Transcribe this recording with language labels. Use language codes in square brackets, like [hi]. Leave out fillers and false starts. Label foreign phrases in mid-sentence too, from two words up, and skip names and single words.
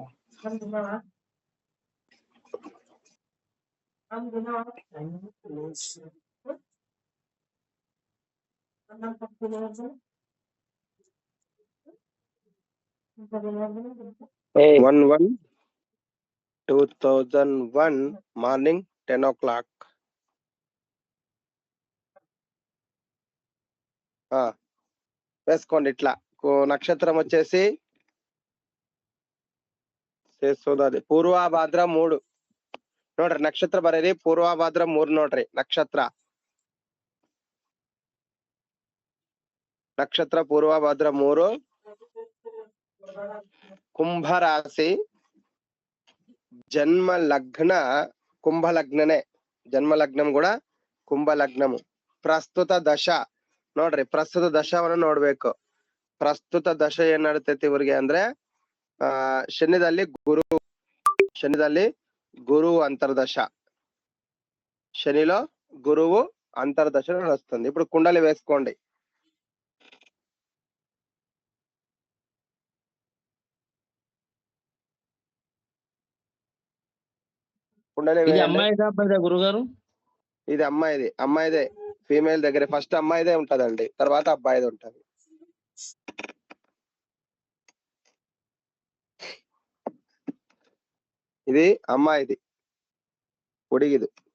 [en] Hey. 1/1/2001 morning 10 o'clock. [te] వేసుకోండి. ఇట్లా నక్షత్రం వచ్చేసి [kn] ಪೂರ್ವಭಾದ್ರ 3 ನೋಡ್ರಿ. ನಕ್ಷತ್ರ ಬರೀರಿ, ಪೂರ್ವಭಾದ್ರ 3 ನೋಡ್ರಿ. ನಕ್ಷತ್ರ ಪೂರ್ವಭಾದ್ರ 3. [te] కుంభరాశి, జన్మ లగ్న కుంభ లగ్ననే, జన్మ లగ్నం కూడా కుంಭ ಲಗ್ನము. [kn] ಪ್ರಸ್ತುತ ದಶ ನೋಡ್ರಿ, ಪ್ರಸ್ತುತ ದಶವನ್ನು ನೋಡ್ಬೇಕು. ಪ್ರಸ್ತುತ ದಶ ಏನ್ ನಡೀತೈತಿ ಇವ್ರಿಗೆ ಅಂದ್ರೆ, ಶನಿದಲ್ಲಿ [te] గురువు అంతర్దశ, శనిలో గురువు అంతర్దశ నడుస్తుంది. ఇప్పుడు కుండలి వేసుకోండి. ఇది అమ్మాయిదా అబ్బాయిదా గురుగారు? ఇది అమ్మాయిదే. ఫీమేల్ దగ్గర ఫస్ట్ అమ్మాయిదే ఉంటదండి, తర్వాత అబ్బాయిది ఉంటది. ఇది అమ్మాయిది, [kn] ಹುಡುಗಿದು.